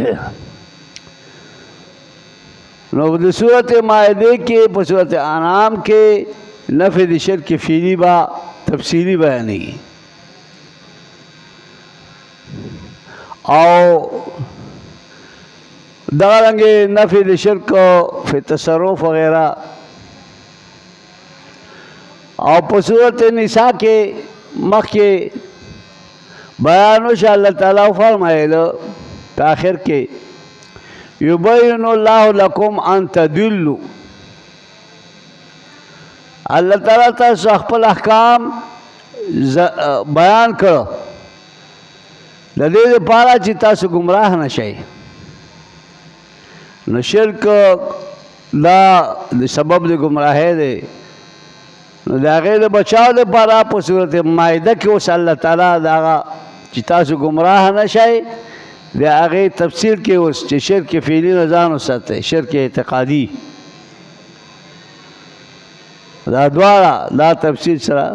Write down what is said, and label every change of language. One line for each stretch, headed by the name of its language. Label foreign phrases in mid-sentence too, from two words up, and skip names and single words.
Pashto: نو د صورت مائده کې، په صورت انعام کې نفی د شرک فعلی با تفصیلی بیانېږي، او دارنگے نفی د شرک فی تصرف وغیرہ. او په صورت نساء کې مخکې بیان وشو، اللہ تعالیٰ فرمایلو په آخر کې
Arabic: یبین اللہ لکم ان تدلوا
Pashto: اللہ تعالیٰ تاسو خپل احکام بیان کړو د دې لپاره چې تاسو گمراه نشئ. نو شرک دا د سبب د گمراهۍ دی. نو د هغې د بچاو لپاره په صورت مائده کې اوس الله تعالی د هغه چې تاسو گمراه نشئ د هغې تفسیر کې اوس چې شرک فعلي نه ځان وساتئ، شرک اعتقادي، دا دواړه دا تفسیر سره.